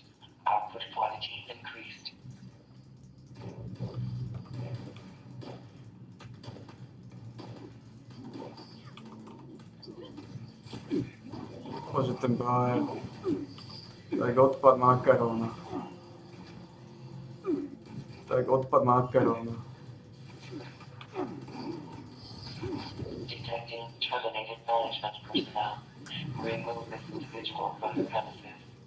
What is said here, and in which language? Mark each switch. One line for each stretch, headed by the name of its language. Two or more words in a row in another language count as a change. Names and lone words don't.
English: Output quality increased.
Slovak: Bože, ten Brian. Tak odpad makaróna. Tak odpad makaróna.
English: Detecting terminated management personnel. Remove this individual from the premises.